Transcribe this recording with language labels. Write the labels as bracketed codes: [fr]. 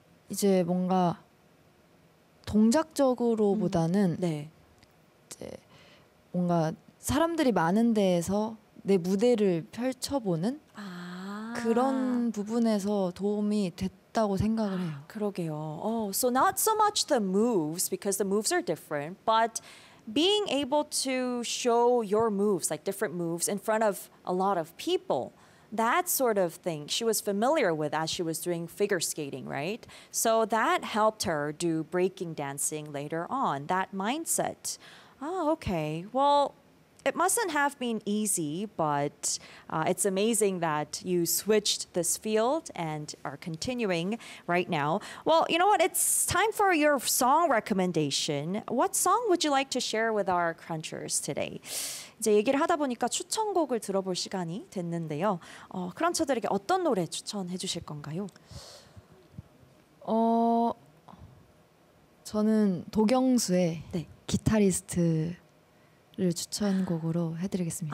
[ko] 이제 뭔가 동작적으로보다는 네. 이제 뭔가 사람들이 많은 데에서 내 무대를 펼쳐보는 그런 부분에서 도움이 됐다고 생각을 해요. 그러게요. [en] So not so much the moves, because the moves are different, but being able to show your moves, like different moves, in front of a lot of people, that sort of thing she was familiar with as she was doing figure skating, right? So that helped her do breaking dancing later on, that mindset. Oh, okay. Well, it mustn't have been easy, but it's amazing that you switched this field and are continuing right now. Well, you know what? It's time for your song recommendation. What song would you like to share with our crunchers today? [ko] 이제 얘기를 하다 보니까 추천곡을 들어볼 시간이 됐는데요. 크런처들에게 어떤 노래 추천해 주실 건가요? 저는 도경수의 네. 기타리스트를 추천곡으로 해드리겠습니다.